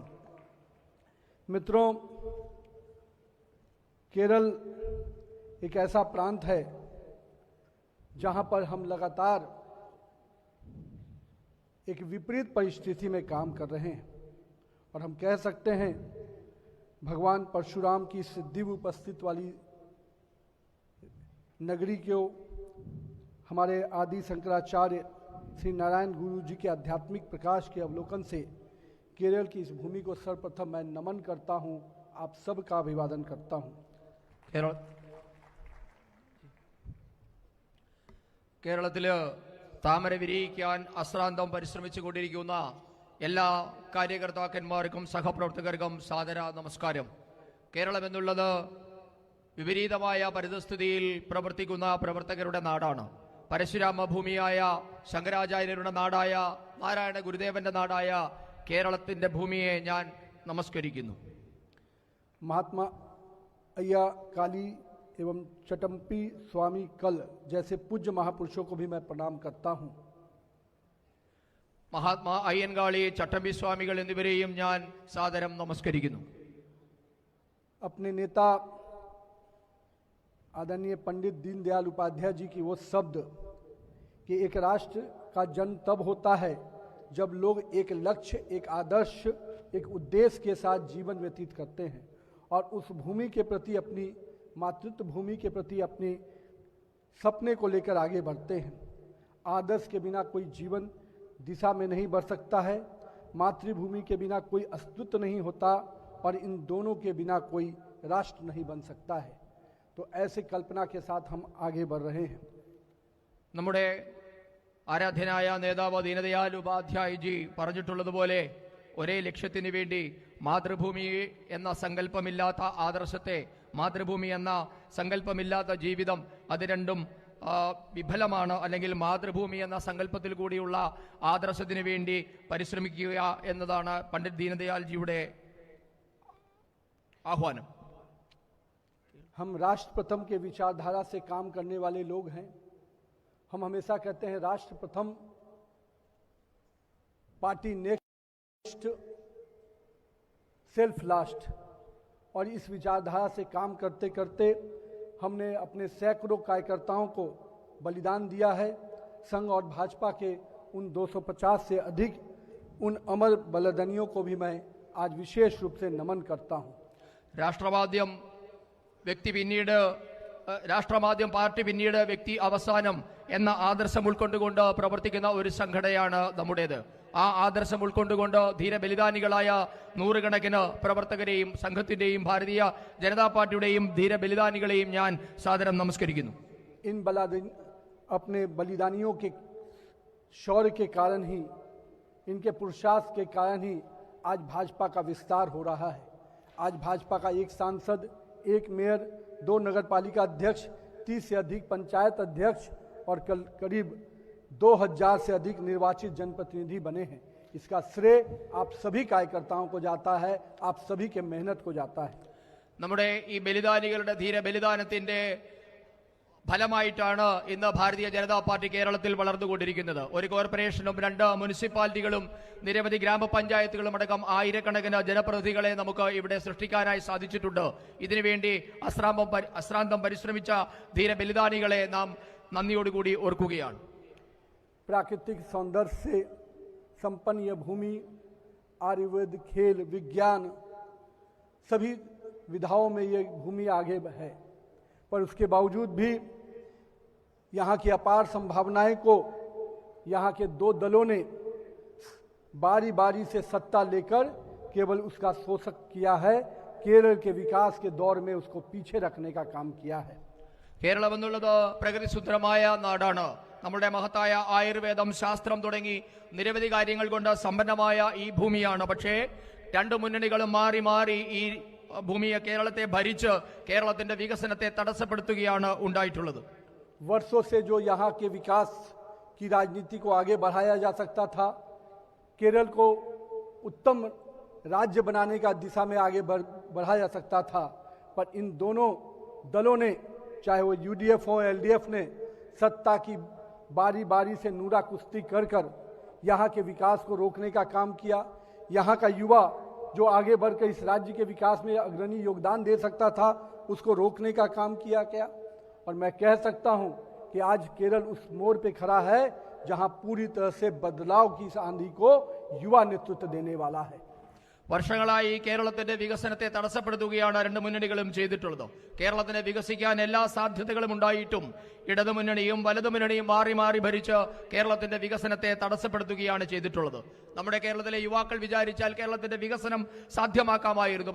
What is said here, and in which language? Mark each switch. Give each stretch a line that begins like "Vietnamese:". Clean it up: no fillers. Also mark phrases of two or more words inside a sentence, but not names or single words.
Hindi: मित्रों, केरल एक ऐसा प्रांत है जहां पर हम लगातार एक विपरीत परिस्थिति में काम कर रहे हैं और हम कह सकते हैं भगवान परशुराम की इस दिव्य उपस्थित वाली नगरी को हमारे आदि शंकराचार्य श्री नारायण गुरु जी के आध्यात्मिक प्रकाश के अवलोकन से केरल की इस भूमि को सर्वप्रथम मैं नमन करता हूं, आप सबका अभिवादन करता हूं।
Malayalam: കേരളത്തില് താമര വിരിയിക്കാൻ അശ്രാന്തം പരിശ്രമിച്ചു കൊണ്ടിരിക്കുന്ന എല്ലാ കാര്യകർത്താക്കന്മാർക്കും സഹപ്രവർത്തകർക്കും സാദര നമസ്കാരം. കേരളം എന്നുള്ളത് വിപരീതമായ പരിതസ്ഥിതിയിൽ പ്രവർത്തിക്കുന്ന പ്രവർത്തകരുടെ നാടാണ്. പരശുരാമ ഭൂമിയായ ശങ്കരാചാര്യരുടെ നാടായ നാരായണ ഗുരുദേവന്റെ നാടായ കേരളത്തിന്റെ ഭൂമിയെ ഞാൻ നമസ്കരിക്കുന്നു.
Hindi: महात्मा अय्या काली एवं चटम्पी स्वामी कल जैसे पूज्य महापुरुषों को भी मैं प्रणाम करता हूं।
Malayalam: മഹാത്മാ അയ്യൻകാളി, ചട്ടമ്പി സ്വാമികൾ എന്നിവരെയും ഞാൻ സാദരം നമസ്കരിക്കുന്നു.
Hindi: अपने नेता आदरणीय पंडित दीनदयाल उपाध्याय जी की वो शब्द कि एक राष्ट्र का जन्म तब होता है जब लोग एक लक्ष्य, एक आदर्श, एक उद्देश्य के साथ जीवन व्यतीत करते हैं और उस भूमि के प्रति, अपनी मातृत्व भूमि के प्रति अपने सपने को लेकर आगे बढ़ते हैं। आदर्श के बिना कोई जीवन दिशा में नहीं बढ़ सकता है, मातृभूमि के बिना कोई अस्तित्व नहीं होता और इन दोनों के बिना कोई राष्ट्र नहीं बन सकता है। तो ऐसे कल्पना के साथ हम आगे बढ़ रहे हैं।
Malayalam: നമ്മുടെ ആരാധ്യനായ നേതാവ് ദീനദയാൽ ഉപാധ്യായജി പറഞ്ഞിട്ടുള്ളതുപോലെ ഒരേ ലക്ഷ്യത്തിന് വേണ്ടി മാതൃഭൂമി എന്ന സങ്കല്പമില്ലാത്ത ആദർശത്തെ, മാതൃഭൂമി എന്ന സങ്കല്പമില്ലാത്ത ജീവിതം, അത് രണ്ടും വിഫലമാണ്. അല്ലെങ്കിൽ മാതൃഭൂമി എന്ന സങ്കല്പത്തിൽ കൂടിയുള്ള ആദർശത്തിന് വേണ്ടി പരിശ്രമിക്കുക എന്നതാണ് പണ്ഡിറ്റ് ദീനദയാൽജിയുടെ ആഹ്വാനം.
Hindi: हम राष्ट्र प्रथम के विचारधारा से काम करने वाले लोग हैं। हम हमेशा कहते हैं राष्ट्र प्रथम,
English: party next, self last,
Hindi: और इस विचारधारा से काम करते करते हमने अपने सैकड़ों कार्यकर्ताओं को बलिदान दिया है। संघ और भाजपा के उन 250 से अधिक उन अमर बलिदानियों को भी मैं आज विशेष रूप से नमन करता हूं।
Malayalam: രാഷ്ട്രമാദ്യം വ്യക്തി പിന്നീട്, രാഷ്ട്രമാദ്യം പാർട്ടി പിന്നീട് വ്യക്തി അവസാനം എന്ന ആദർശം ഉൾക്കൊണ്ടുകൊണ്ട് പ്രവർത്തിക്കുന്ന ഒരു സംഘടനയാണ് നമ്മുടേത്. ആ ആദർശം ഉൾക്കൊണ്ടുകൊണ്ട് ധീരബലിദാനികളായ നൂറുകണക്കിന് പ്രവർത്തകരെയും സംഘത്തിന്റെയും ഭാരതീയ ജനതാ പാർട്ടിയുടെയും ധീരബലിദാനികളെയും ഞാൻ സാദരം നമസ്കരിക്കുന്നു.
Hindi: अपने बलिदानियों के शौर्य के कारण ही, इनके पुरुषार्थ के कारण ही आज भाजपा का विस्तार हो रहा है। आज भाजपा का एक सांसद, एक मेयर, 2 नगरपालिका अध्यक्ष, 30 से अधिक पंचायत अध्यक्ष और करीब 2000 से अधिक निर्वाचित जनप्रतिनिधि बने हैं। इसका श्रेय आप सभी कार्यकर्ताओं को जाता है, आप सभी के मेहनत को जाता है।
Malayalam: നമ്മുടെ ഈ ബലിദാനികളുടെ ധീര ബലിദാനത്തിന്റെ ഫലമായിട്ടാണ് ഇന്ന് ഭാരതീയ ജനതാ പാർട്ടി കേരളത്തിൽ വളർന്നുകൊണ്ടിരിക്കുന്നത്. ഒരു കോർപ്പറേഷനും 2 മുനിസിപ്പാലിറ്റികളും നിരവധി ഗ്രാമപഞ്ചായത്തുകളും അടക്കം ആയിരക്കണക്കിന് ജനപ്രതിനിധികളെ നമുക്ക് ഇവിടെ സൃഷ്ടിക്കാനായി സാധിച്ചിട്ടുണ്ട്. ഇതിനുവേണ്ടി അശ്രാന്തം പരിശ്രമിച്ച ധീര ബലിദാനികളെ നാം നന്ദിയോടുകൂടി ഓർക്കുകയാണ്.
Hindi: प्राकृतिक सौंदर्य से संपन्न यह भूमि आयुर्वेद, खेल, विज्ञान सभी विधाओं में यह भूमि आगे है, पर उसके बावजूद भी यहाँ की अपार संभावनाएं को यहाँ के दो दलों ने बारी बारी से सत्ता लेकर केवल उसका शोषण किया है, केरल के विकास के दौर में उसको पीछे रखने का काम किया है।
Malayalam: കേരളം എന്നുള്ളത് പ്രകൃതിസുന്ദരമായ നാടാണ്. നമ്മുടെ മഹത്തായ ആയുർവേദം, ശാസ്ത്രം തുടങ്ങി നിരവധി കാര്യങ്ങൾ കൊണ്ട് സമ്പന്നമായ ഈ ഭൂമിയാണ്. പക്ഷേ രണ്ട് മുന്നണികളും മാറി മാറി ഈ ഭൂമിയെ, കേരളത്തെ ഭരിച്ച് കേരളത്തിന്റെ വികസനത്തെ തടസ്സപ്പെടുത്തുകയാണ് ഉണ്ടായിട്ടുള്ളത്.
Hindi: वर्षों से जो यहाँ के विकास की राजनीति को आगे बढ़ाया जा सकता था, केरल को उत्तम राज्य बनाने का दिशा में आगे बढ़ाया जा सकता था, पर इन दोनों दलों ने, चाहे वो यूडीएफ हो एलडीएफ ने, सत्ता की बारी बारी से नूरा कुश्ती कर कर यहाँ के विकास को रोकने का काम किया। यहाँ का युवा जो आगे बढ़कर इस राज्य के विकास में अग्रणी योगदान दे सकता था, उसको रोकने का काम किया गया। और मैं कह सकता हूं कि आज केरल उस मोड़ पे खड़ा है जहां पूरी तरह से बदलाव की इस आंधी को युवा नेतृत्व देने वाला है।
Malayalam: വർഷങ്ങളായി കേരളത്തിന്റെ വികസനത്തെ തടസ്സപ്പെടുത്തുകയാണ് രണ്ട് മുന്നണികളും ചെയ്തിട്ടുള്ളത്. കേരളത്തിന് വികസിക്കാൻ എല്ലാ സാധ്യതകളും ഉണ്ടായിട്ടും ഇടതുമുന്നണിയും വലതുമുന്നണിയും മാറി മാറി ഭരിച്ച് കേരളത്തിന്റെ വികസനത്തെ തടസ്സപ്പെടുത്തുകയാണ് ചെയ്തിട്ടുള്ളത്. നമ്മുടെ കേരളത്തിലെ യുവാക്കൾ വിചാരിച്ചാൽ കേരളത്തിന്റെ വികസനം സാധ്യമാക്കാമായിരുന്നു.